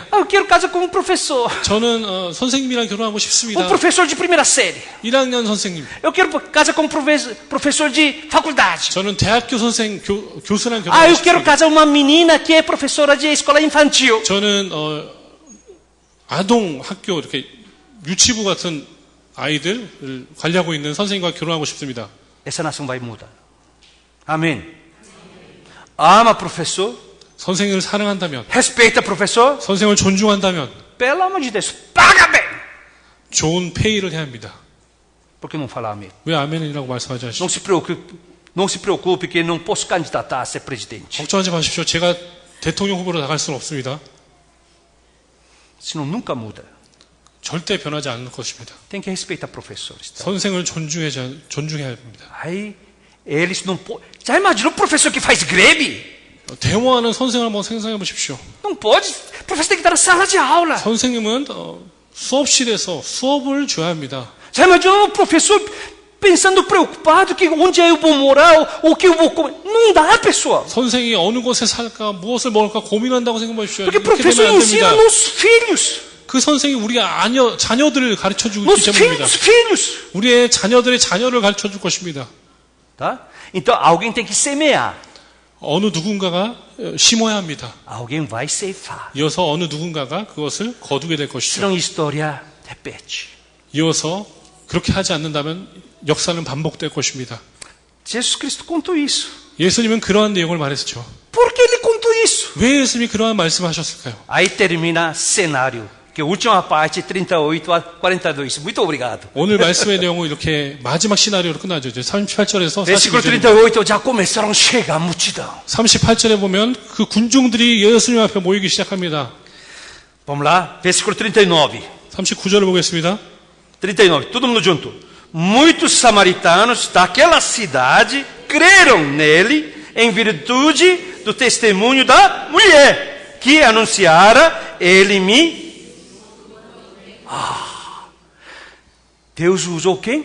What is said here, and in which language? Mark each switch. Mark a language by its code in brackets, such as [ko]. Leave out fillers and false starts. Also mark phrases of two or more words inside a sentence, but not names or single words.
[pt] Eu quero casar com um professor. [ko] 저는 선생님이랑 결혼하고 싶습니다. [pt] Um professor de primeira série. [ko] 1학년 선생님. [pt] Eu quero casar com um professor de faculdade. [ko] 저는 대학교 선생 교수랑 [pt] Ah, [ko] 결혼하고 [pt] eu quero [ko] 싶습니다. [pt] casar uma menina que é professora de escola infantil. [ko] 저는 아동 학교 이렇게 유치부 같은 아이들을 관리하고 있는 선생님과 결혼하고 싶습니다. [pt] Essa nação vai mudar. Amém. Ama professor, [ko] 선생님을 사랑한다면, [pt] respeita professor. [ko] 선생을 존중한다면 [pt] Pelo amor de Deus, paga bem. [ko] 좋은 페이를 해야 합니다. [pt] Por que não falar amém? [ko] 왜 아멘이라고 말씀하지 않으시죠? [pt] Não se preocupe que não posso candidatar a ser presidente. [ko] 걱정하지 마십시오. 제가 대통령 후보로 나갈 수는 없습니다. [pt] Senão nunca muda. [ko] 절대 변하지 않을 것입니다. [pt] Tem que respeitar professores. Tá? [ko] 선생을 존중해야 합니다. [pt] Aí eles não podem. Já imaginou o professor que faz greve? [ko] 대모하는 선생을 한번 생각해 보십시오. [pt] Não pode. O professor tem que estar na sala de aula. [ko] 선생님은 수업실에서 수업을 줘야 합니다. [pt] Já imaginou o professor pensando preocupado que onde eu vou morar, o que eu vou comer? Não dá, pessoal. [ko] 선생이 어느 곳에 살까, 무엇을 먹을까 고민한다고 생각해 보십시오. [pt] Porque o [ko] 이렇게 [pt] professor [ko] 되면 안 [pt] ensina [ko] 됩니다. [pt] nos filhos. [ko] 그 선생이 우리 자녀들을 가르쳐주고 [pt] Nos [ko] 있기 때문입니다. [pt] filhos. [ko] 우리의 자녀들의 자녀를 가르쳐줄 것입니다. [pt] Tá? Então alguém tem que semear. [ko] 어느 누군가가 심어야 합니다. [pt] Alguém vai ceifar. [ko] 이어서 어느 누군가가 그것을 거두게 될 것이죠. [pt] Senão a história repete. [ko] 이어서 그렇게 하지 않는다면 역사는 반복될 것입니다. [pt] Jesus Cristo contou isso. [ko] 예수님은 그러한 내용을 말했죠. [pt] Por que ele contou isso? [ko] 왜 예수님이 그러한 말씀을 하셨을까요? [pt] Aí termina cenário Que a última parte, 38 a 42. Muito obrigado. [ko] 오늘 말씀의 내용은 이렇게 마지막 시나리오로 끝나죠. 이제 38절에서 [pt] Versículo [ko] 42절. [pt] 38, já começaram a chegar a multidão. [ko] 38절에 보면 그 군중들이 예수님 앞에 모이기 시작합니다. [pt] Vamos lá, versículo 39. [ko] 39절을 보겠습니다. [pt] 39, todo mundo junto. Muitos samaritanos daquela cidade creram nele em virtude do testemunho da mulher que anunciara ele me... Deus usou quem?